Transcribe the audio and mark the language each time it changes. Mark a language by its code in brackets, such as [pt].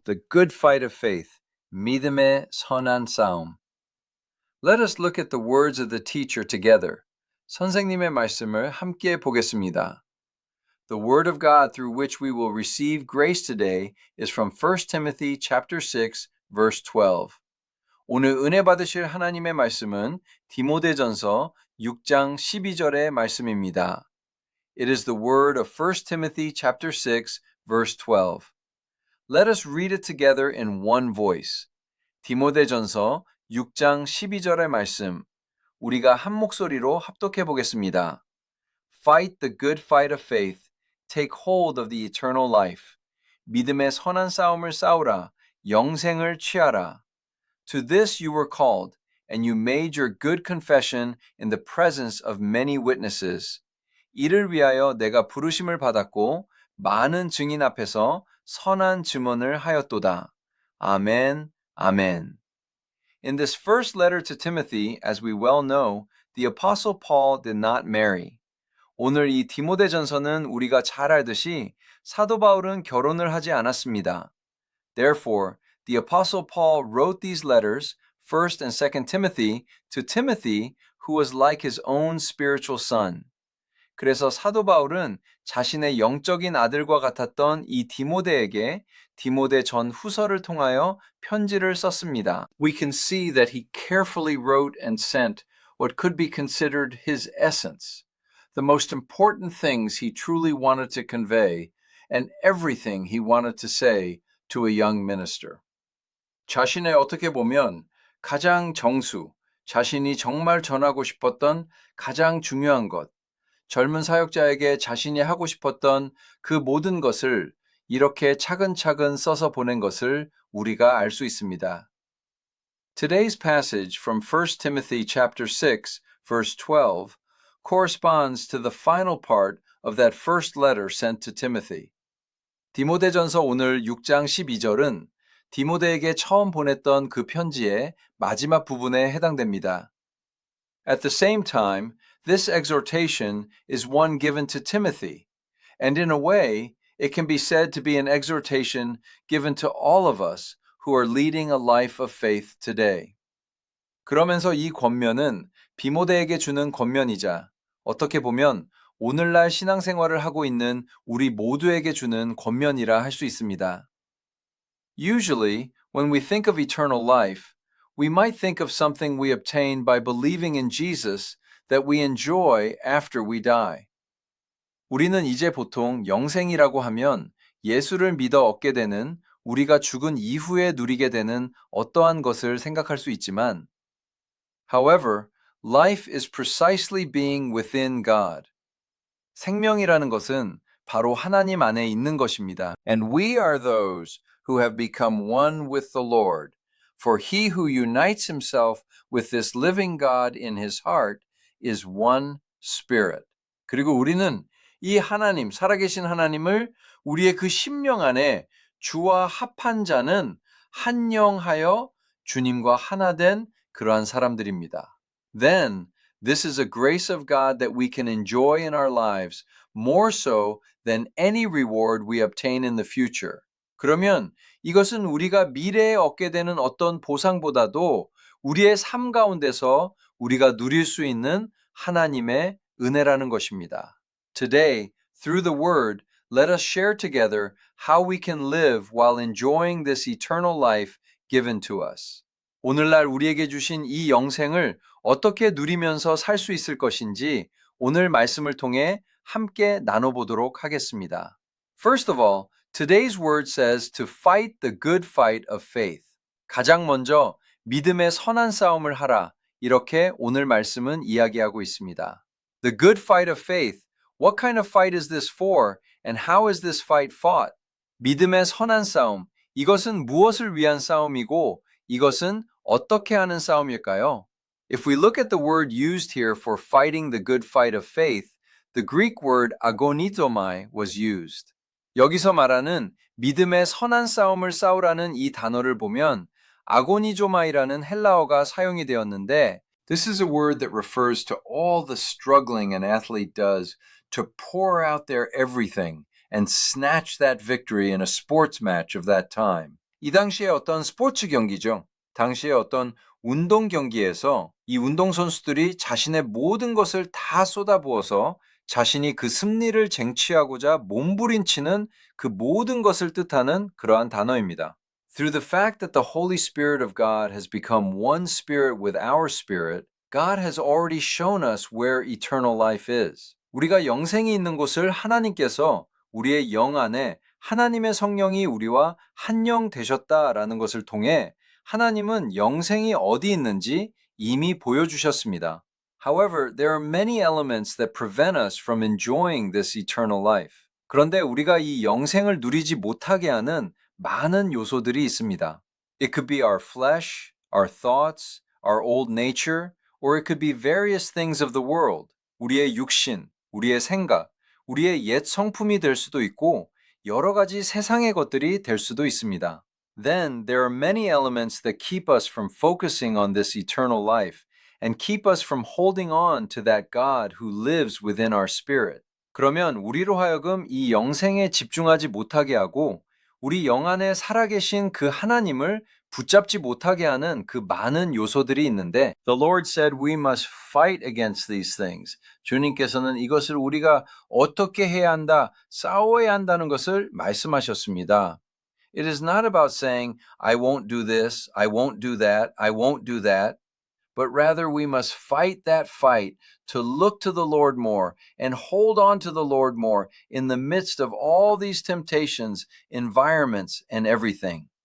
[en] The good fight of faith, [ko] 믿음의 선한 싸움. [en] Let us look at the words of the teacher together. [ko] 선생님의 말씀을 함께 보겠습니다. [en] The word of God through which we will receive grace today is from 1 Timothy chapter 6, verse 12. [ko] 오늘 은혜 받으실 하나님의 말씀은 디모데전서 6장 12절의 말씀입니다. [en] It is the word of 1 Timothy chapter 6, verse 12. Let us read it together in one voice. [ko] 디모데전서 6장 12절의 말씀, 우리가 한 목소리로 합독해 보겠습니다. [en] Fight the good fight of faith. Take hold of the eternal life. [ko] 믿음의 선한 싸움을 싸우라. 영생을 취하라. [en] To this you were called, and you made your good confession in the presence of many witnesses. [ko] 이를 위하여 내가 부르심을 받았고 많은 증인 앞에서 선한 증언을 하였도다. 아멘, 아멘. [en] In this first letter to Timothy, as we well know, the Apostle Paul did not marry. [ko] 오늘 이 디모데전서는 우리가 잘 알듯이 사도 바울은 결혼을 하지 않았습니다. [en] Therefore, the Apostle Paul wrote these letters, 1st and 2nd Timothy, to Timothy, who was like his own spiritual son. [ko] 그래서 사도 바울은 자신의 영적인 아들과 같았던 이 디모데에게 디모데 전 후서를 통하여 편지를 썼습니다. [en] We can see that he carefully wrote and sent what could be considered his essence, the most important things he truly wanted to convey, and everything he wanted to say to a young minister. [ko] 자신의 어떻게 보면 가장 정수, 자신이 정말 전하고 싶었던 가장 중요한 것, 젊은 사역자에게 자신이 하고 싶었던 그 모든 것을 이렇게 차근차근 써서 보낸 것을 우리가 알 수 있습니다. [en] Today's passage from 1 Timothy chapter 6, verse 12 corresponds to the final part of that first letter sent to Timothy. [ko] 디모데전서 오늘 6장 12절은 디모데에게 처음 보냈던 그 편지의 마지막 부분에 해당됩니다. [en] At the same time, this exhortation is one given to Timothy, and in a way, it can be said to be an exhortation given to all of us who are leading a life of faith today. [ko] 그러면서 이 권면은 디모데에게 주는 권면이자 어떻게 보면 오늘날 신앙생활을 하고 있는 우리 모두에게 주는 권면이라 할 수 있습니다. [en] Usually, when we think of eternal life, we might think of something we obtain by believing in Jesus that we enjoy after we die. [ko] 우리는 이제 보통 영생이라고 하면 예수를 믿어 얻게 되는 우리가 죽은 이후에 누리게 되는 어떠한 것을 생각할 수 있지만, [en] however, life is precisely being within God. [ko] 생명이라는 것은 바로 하나님 안에 있는 것입니다. [en] And we are those who have become one with the Lord. For he who unites himself with this living God in his heart is one spirit. [ko] 그리고 우리는 이 하나님, 살아계신 하나님을 우리의 그 심령 안에 주와 합한 자는 한영하여 주님과 하나 된 그러한 사람들입니다. [en] Then, this is a grace of God that we can enjoy in our lives more so than any reward we obtain in the future. [ko] 그러면 이것은 우리가 미래에 얻게 되는 어떤 보상보다도 우리의 삶 가운데서 우리가 누릴 수 있는 하나님의 은혜라는 것입니다. [en] Today, through the word, let us share together how we can live while enjoying this eternal life given to us. [ko] 오늘날 우리에게 주신 이 영생을 어떻게 누리면서 살 수 있을 것인지 오늘 말씀을 통해 함께 나눠보도록 하겠습니다. [en] First of all, today's word says to fight the good fight of faith. [ko] 가장 먼저 믿음의 선한 싸움을 하라. 이렇게 오늘 말씀은 이야기하고 있습니다. [en] The good fight of faith. What kind of fight is this for and how is this fight fought? [ko] 믿음의 선한 싸움. 이것은 무엇을 위한 싸움이고 이것은 어떻게 하는 싸움일까요? [en] If we look at the word used here for fighting the good fight of faith, the Greek word agonizomai was used. [ko] 여기서 말하는 믿음의 선한 싸움을 싸우라는 이 단어를 보면 아고니조마이라는 헬라어가 사용이 되었는데 [en] This is a word that refers to all the struggling an athlete does to pour out their everything and snatch that victory in a sports match of that time. [ko] 이 당시에 어떤 스포츠 경기죠. 당시에 어떤 운동 경기에서 이 운동선수들이 자신의 모든 것을 다 쏟아부어서 자신이 그 승리를 쟁취하고자 몸부림치는 그 모든 것을 뜻하는 그러한 단어입니다. [en] Through the fact that the Holy Spirit of God has become one spirit with our spirit, God has already shown us where eternal life is. [ko] 우리가 영생이 있는 곳을 하나님께서 우리의 영 안에 하나님의 성령이 우리와 한 영 되셨다라는 것을 통해 하나님은 영생이 어디 있는지 이미 보여주셨습니다. [en] However, there are many elements that prevent us from enjoying this eternal life. [ko] 그런데 우리가 이 영생을 누리지 못하게 하는 많은 요소들이 있습니다. [en] It could be our flesh, our thoughts, our old nature, or it could be various things of the world. [ko] 우리의 육신, 우리의 생각, 우리의 옛 성품이 될 수도 있고 여러 가지 세상의 것들이 될 수도 있습니다. [en] Then there are many elements that keep us from focusing on this eternal life and keep us from holding on to that God who lives within our spirit. [ko] 그러면 우리로 하여금 이 영생에 집중하지 못하게 하고 우리 영 안에 살아계신 그 하나님을 붙잡지 못하게 하는 그 많은 요소들이 있는데 [en] The Lord said we must fight against these things. [ko] 주님께서는 이것을 우리가 어떻게 해야 한다, 싸워야 한다는 것을 말씀하셨습니다. [en] It is not about saying, I won't do this, I won't do that, I won't do that. But rather we must fight that fight to look to the Lord more and hold on to the Lord more in the midst of all these temptations, environments, and everything.